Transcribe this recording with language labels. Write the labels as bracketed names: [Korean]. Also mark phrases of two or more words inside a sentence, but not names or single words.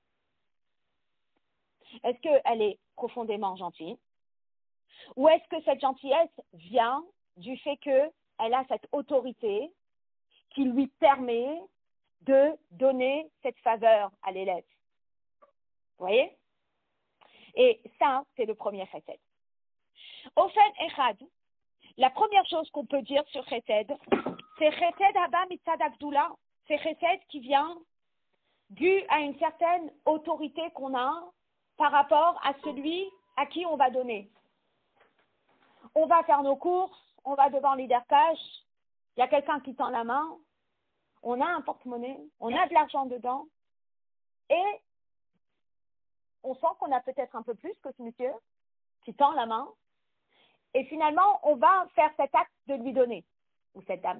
[French] Est-ce qu'elle est profondément gentille? Ou est-ce que cette gentillesse vient du fait qu'elle a cette autorité qui lui permet de donner cette faveur à l'élève? Vous voyez? Et ça, c'est le premier chesed. [Hebrew] אופן אחד, [French] la première chose qu'on peut dire sur chesed, c'est [Hebrew] חסד הבא מצד הגדולה. [French] C'est chesed qui vient dû à une certaine autorité qu'on a par rapport à celui à qui on va donner. On va faire nos courses, on va devant l'Iderkash, il y a quelqu'un qui tend la main, on a un porte-monnaie, on a de l'argent dedans, et on sent qu'on a peut-être un peu plus que ce monsieur qui tend la main, et finalement, on va faire cet acte de lui donner, ou cette dame.